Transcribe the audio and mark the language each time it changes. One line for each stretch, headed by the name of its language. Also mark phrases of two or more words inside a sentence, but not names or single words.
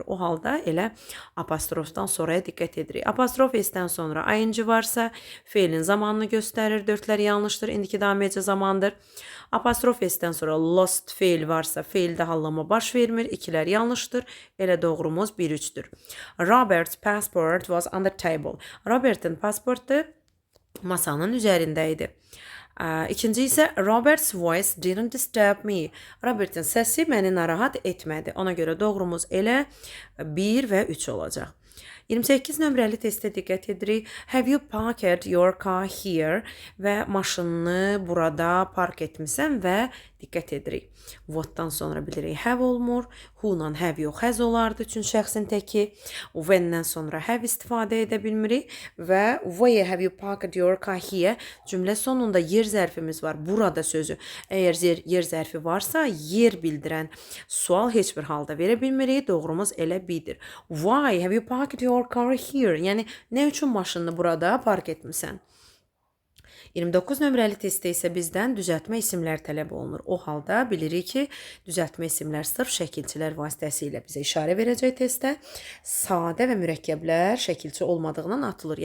Azerbaijani: O halda elə apostrofdan sonraya diqqət edirik. Apostrof S-dən sonra ing varsa, feilin zamanını göstərir. Dördlər yanlışdır, indiki daimiyyəcə zamandır. Apostrof S-dən sonra lost feil varsa, feildə hallama baş vermir. İkilər yanlışdır. Elə doğrumuz 1-3-dür.
English: Robert's passport was on the table.
Azerbaijani: Robert'in pasportu masanın üzərində idi. İkinci isə
English: Robert's voice didn't disturb me.
Azerbaijani: Robert'in səsi məni narahat etmədi. Ona görə doğrumuz elə 1 və 3 olacaq. 28 nömrəli testə diqqət edirik.
English: Have you parked your car here?
Azerbaijani: Və maşınını burada park etmisən və diqqət edirik. What'dan sonra bilirik have olmur. Who-nan have yox, has olardı. Çünki şəxsin təki. When-dən sonra have istifadə edə bilmirik.
English: Və where have you parked your car here?
Azerbaijani: Cümlə sonunda yer zərfimiz var. Burada sözü. Əgər yer zərfi varsa, yer bildirən sual heç bir halda verə bilmirik. Doğrumuz elə B-dir.
English: Why have you parked your car here?
Azerbaijani: Yəni, nə üçün maşınını burada park etmisən? 29 nömrəli testdə isə bizdən düzəltmə isimlər tələb olunur. O halda bilirik ki, düzəltmə isimlər sırf şəkilçilər vasitəsilə bizə işarə verəcək testdə. Sadə və mürəkkəblər şəkilçi olmadığından atılır.